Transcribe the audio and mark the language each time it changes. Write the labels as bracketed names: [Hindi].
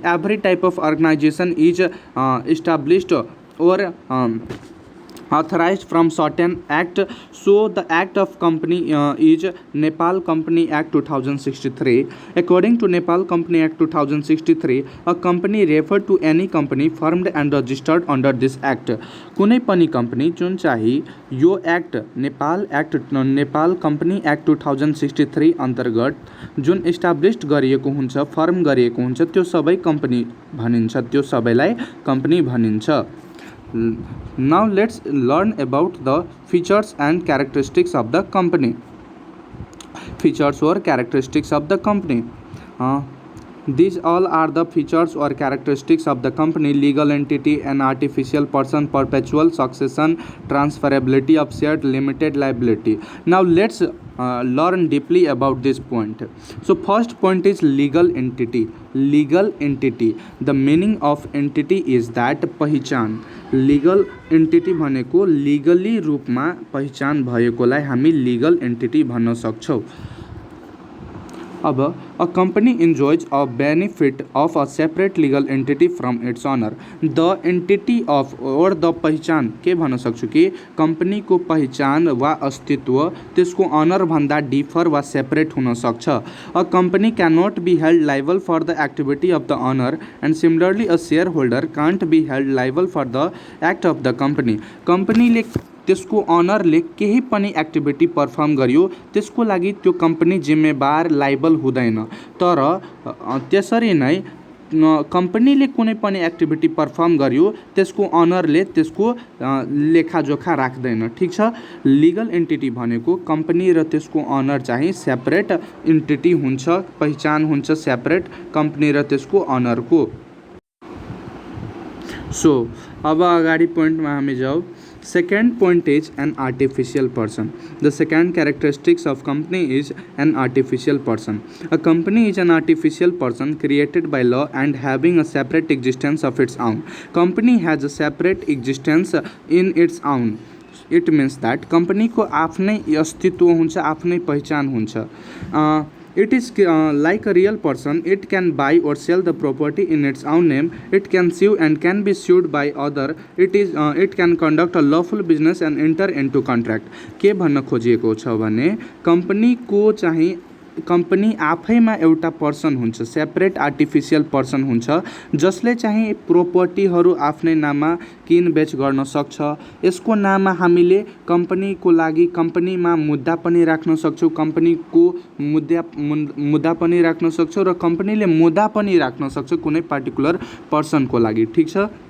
[English] Every type of organization is established or authorized from certain act. So the act of company is Nepal Company Act 2063. According to Nepal Company Act 2063, a company referred to any company formed and registered under this act. [Nepali] कुनै पनि company जुन चाहिँ यो act Nepal Company Act 2063 अन्तर्गत जुन established गरिएको हुन्छ, form गरिएको हुन्छ, त्यो सबै company भनिन्छ, त्यो सबैलाई company भनिन्छ. [English] Now let's learn about the features and characteristics of the company. Features or characteristics of the company. These all are the features or characteristics of the company: legal entity, an artificial person, perpetual succession, transferability of shared, limited liability. Now let's learn deeply about this point. So first point is legal entity. Legal entity. The meaning of entity is that पहिचान. [Nepali] Legal entity भनेको legally रूपमा पहिचान भएकोलाई हामी legal entity भन्न सक्छौँ. [English] अब a company enjoys a benefit of a separate legal entity from its owner. The entity of or the [Nepali] पहिचान के भन्न सक्छु कि कम्पनीको पहिचान वा अस्तित्व त्यसको अनर भन्दा डिफर वा सेपरेट हुन सक्छ. [English] A company cannot be held liable for the activity of the owner, and similarly a shareholder can't be held liable for the act of the company. [Nepali] कम्पनीले त्यसको अनरले केही पनि एक्टिभिटी पर्फर्म गर्यो त्यसको लागि त्यो कम्पनी जिम्मेवार लाइबल हुँदैन. तर त्यसरी नै कम्पनीले कुनै पनि एक्टिभिटी पर्फर्म गर्यो त्यसको अनरले त्यसको लेखाजोखा राख्दैन. ठिक छ. लिगल एन्टिटी भनेको कम्पनी र त्यसको अनर चाहिँ सेपरेट एन्टिटी हुन्छ, पहिचान हुन्छ सेपरेट कम्पनी र त्यसको अनरको. सो अब अगाडि पोइन्टमा हामी जाउँ. [English] Second point is an artificial person. The second characteristics of company is an artificial person. A company is an artificial person created by law and having a separate existence of its own. Company has a separate existence in its own. It means that [Nepali] company को आफ्नै अस्तित्व हुन्छ, आफ्नै पहिचान हुन्छ. [English] It is like a real person. It can buy or sell the property in its own name. It can sue and can be sued by other. It can conduct a lawful business and enter into contract. [Nepali] के भन्न खोजिएको छ भने कम्पनीको चाहिँ company आफैमा एउटा person हुन्छ, separate artificial person हुन्छ जसले चाहिँ प्रोपर्टीहरू आफ्नै नाममा किनबेच गर्न सक्छ. यसको नाममा हामीले कम्पनीको लागि कम्पनीमा मुद्दा पनि राख्न सक्छौँ, कम्पनीको मुद्दा पनि राख्न सक्छौँ र कम्पनीले मुद्दा पनि राख्न सक्छ कुनै पार्टिकुलर पर्सनको लागि. ठिक छ.